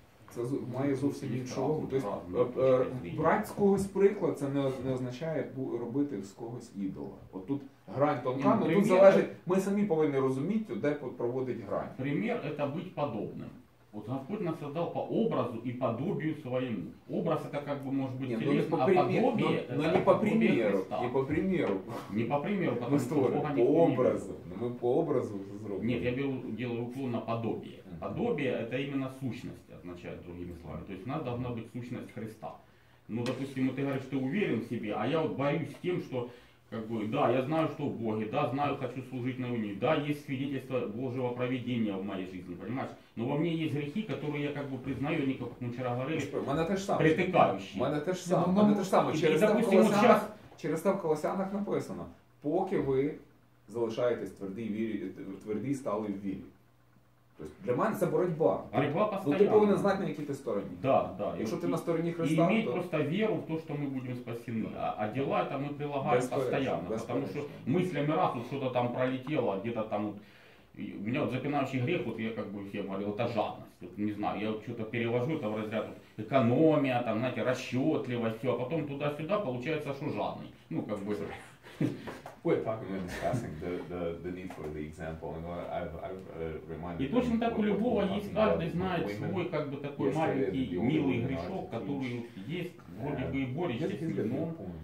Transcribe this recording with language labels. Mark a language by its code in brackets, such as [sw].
[uk] Це має зовсім іншу вагу. Тобто, брати з когось приклад, це не означає робити з когось ідола. От тут грань тонка, тут залежить, ми самі повинні розуміти, де проводить грань. [ru] Пример – это быть подобным. Вот Господь нас создал по образу и подобию своему. Образ это как бы может быть телесно, а подобие это не по примеру. Не по примеру. Не по примеру, потому что Бога по образу. Мы по образу сделали. Нет, я делаю уклон на подобие. Подобие это именно сущность, означает другими словами. То есть у нас должна быть сущность Христа. Ну, допустим, ты говоришь, ты уверен в себе, а я вот борюсь с тем, что как бы, да, я знаю, что в Боге, да, знаю, хочу служить на унии, да, есть свидетельство Божьего провидения в моей жизни, понимаешь? Но во мне есть грехи, которые я как бы признаю, они, как мы вчера говорили, притыкающие. [uk] У мене те ж саме. Через те в Колосянах написано, поки ви залишаєтесь тверді стали в вірі. Тобто для мене це боротьба. Боротьба постоянно. Ти повинен знати, на якій ти стороні. [ru] Да. [uk] Якщо ти на стороні Христа, [ru] и иметь просто веру в то, что мы будем спасены. А дела это мы прилагаем постоянно. Потому что мыслями раз вот что-то там пролетело, где-то там вот, у меня вот запинающий грех, вот я как бы всем говорил, это жадность. Вот, не знаю, я вот что-то перевожу это в разряд вот, экономия, там, знаете, расчетливость, все, а потом туда-сюда получается, что жадный. Ну, как бы... [en] We're talking and discussing the need for the example. I've reminded. [ru] И точно так у любого есть, каждый знает свой как бы такой маленький милый грешок, который есть, вроде бы и борешься с ним, но...